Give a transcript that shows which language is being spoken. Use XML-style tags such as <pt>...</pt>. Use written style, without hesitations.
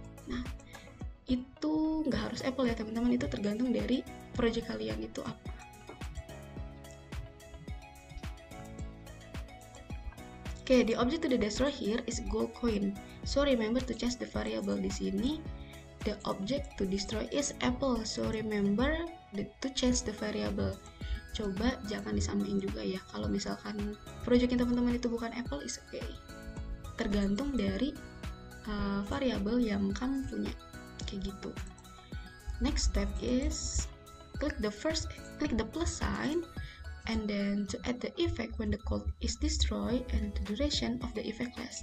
<id>Nah, itu nggak harus apple ya teman-teman, itu tergantung dari project kalian itu apa.</id> <en>Okay, the object to the destroy here is gold coin. So remember to change the variable</en> <id>di sini.</id> <en>The object to destroy is apple. So remember to change the variable.</en> <id>Coba jangan disamain juga ya. Kalau misalkan projectnya teman-teman itu bukan apple,</id> <en>is okay.</en> <id>Tergantung dari variabel yang kamu punya. Kayak gitu.</id> <en>Next step is click the plus sign, and then to add the effect when the code is destroyed and the duration of the effect lasts.</en>